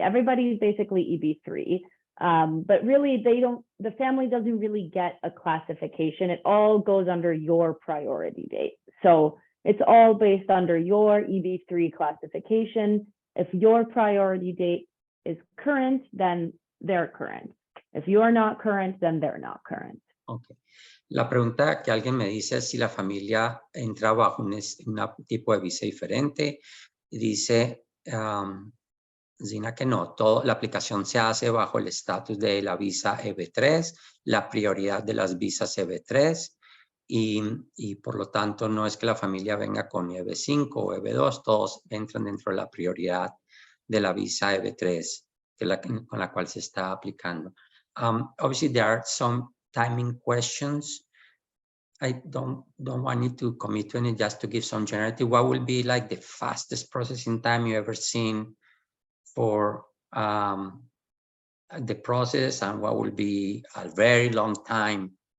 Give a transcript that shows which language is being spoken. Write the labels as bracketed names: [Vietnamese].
[English] Everybody's basically EB3. But really, the family doesn't really get a classification. It all goes under your priority date. So it's all based under your EB3 classification. If your priority date is current, then they're current. If you are not current, then they're not current. Okay. [Spanish] La pregunta que alguien me dice es si la familia entra bajo un tipo de visa diferente. Y dice, Zina, que no, la aplicación se hace bajo el estatus de la visa EB3, la prioridad de las visas EB3, y por lo tanto no es que la familia venga con EB5 o EB2, todos entran dentro de la prioridad de la visa EB3, con la cual se está aplicando. [English] Obviously, there are some timing questions. I don't want you to commit to any, just to give some generality. What will be like the fastest processing time you ever seen for the process, and what will be a very long time?